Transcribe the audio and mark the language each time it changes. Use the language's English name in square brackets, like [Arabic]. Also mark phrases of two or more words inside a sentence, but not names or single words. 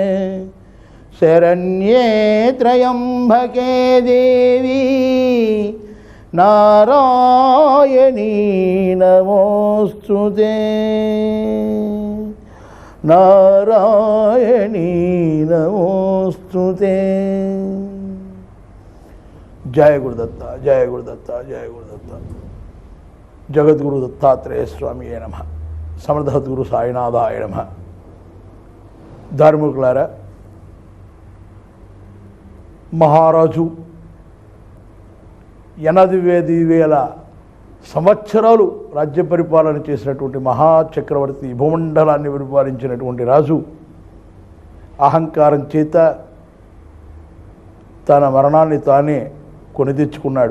[Sanskrit] शरण्ये त्र्यंबके देवी नारायणी नमोस्तुते नारायणी नमोस्तुते। जय गुरुदत्ता जय गुरुदत्ता जय गुरुदत्ता। जगद्गुरु दत्तात्रेय स्वामी नमः। समर्थसद्गुरु साईनाथाय नमः। [Telugu] धार्मिकुलारा మహారాజు 8,000 సంవత్సరాలు రాజ్య పరిపాలన చేసినటువంటి మహాచక్రవర్తి భూమండలాన్ని పరిపాలించినటువంటి రాజు అహంకారం చేత తన మరణాన్ని తానే కొని తెచ్చుకున్నాడు.